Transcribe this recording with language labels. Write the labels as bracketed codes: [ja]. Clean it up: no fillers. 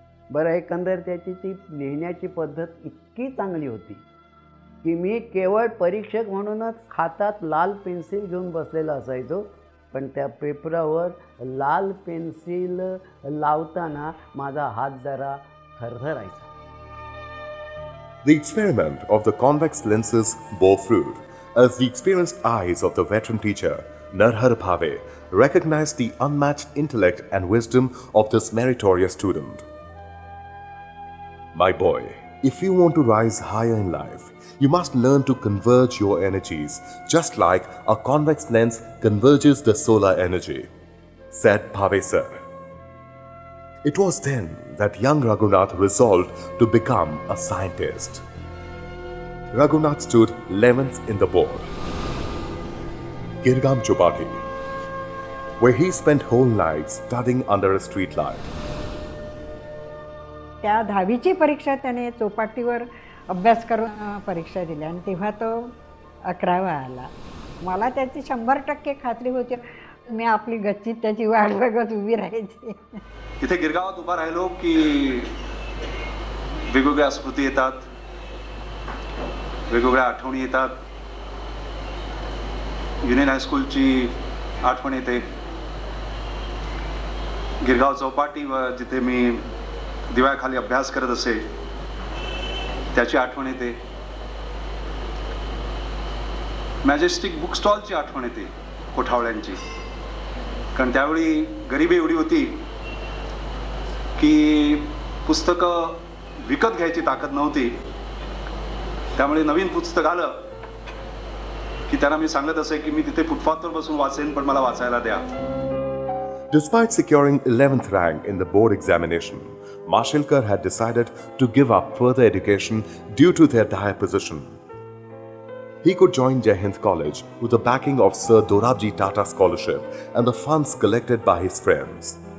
[mr] बरं, एकंदर त्याची ती लिहिण्याची पद्धत इतकी चांगली होती की मी केवळ परीक्षक म्हणूनच हातात लाल पेन्सिल घेऊन बसलेला असायचो, पण त्या पेपरावर लाल पेन्सिल लावताना माझा हात जरा थरथरायचा. [en] The experiment of the convex lenses bore fruit as the experienced eyes of the veteran teacher, Narhar Bhave, recognized the unmatched intellect and wisdom of this meritorious student. My boy, if you want to rise higher in life, you must learn to converge your energies just like a convex lens converges the solar energy, said Bhave sir. It was then that young Raghunath resolved to become a scientist. Raghunath stood 11th in the board. Girgaon Chopati, where he spent whole nights studying under a street light. [mr] त्या 10वीची परीक्षा त्याने चौपाटीवर अभ्यास करून परीक्षा दिली आणि तेव्हा तो 11वा आला. मला त्याची 100% खात्री होती. मी आपली गच्चीत त्याची वाट बघत उभी राहायची. तिथे गिरगावात उभा राहिलो की वेगवेगळ्या स्मृती येतात, वेगवेगळ्या आठवणी येतात. युनियन हायस्कूलची आठवण येते. गिरगाव चौपाटी व जिथे मी दिव्याखाली अभ्यास करत असे त्याची आठवण येते. मॅजेस्टिक बुक स्टॉलची आठवण येते कोठावळ्यांची, कारण त्यावेळी गरिबी एवढी होती की पुस्तकं विकत घ्यायची ताकद नव्हती. त्यामुळे नवीन पुस्तक आलं की त्यांना मी सांगत असे की मी तिथे फुटपाथवर बसून वाचेन, पण मला वाचायला द्या. [en] Despite securing 11th rank in the board examination, Mashelkar had decided to give up further education due to their dire position. He could join Jai Hind College with the backing of Sir Dorabji Tata Scholarship and the funds collected by his friends.